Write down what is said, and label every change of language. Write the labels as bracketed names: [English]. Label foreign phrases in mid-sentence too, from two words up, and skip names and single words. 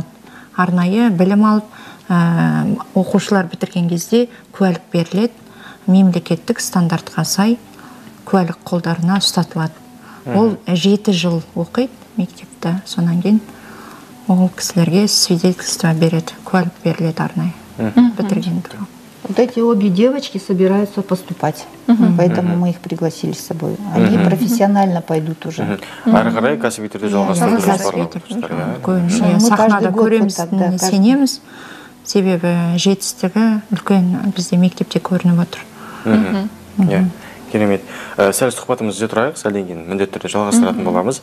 [Kazakh] Арнайы білім алып, оқушылар бітірген кезде куәлік беріледі, мемлекеттік стандартқа сай куәлік қолдарына ұстатылады. Ол 7 жыл оқиды мектепті, сонан кейін ол кісілерге свидетельство береді, куәлік беріледі арнайы бітірген. [Russian] Вот эти обе девочки собираются поступать, поэтому мы их пригласили с собой. Они профессионально пойдут уже. [Kazakh] Ары қарай кәсіби түрде жалғастыру жоспарлап. Сахнада көреміз, сенеміз, себебі жетістігі үлкен бізде мектепте көрініп отыр. Керемет. Сәл сұхбатымызды тұрайық, сәлден кейін міндетті түрде жалғастыратын боламыз.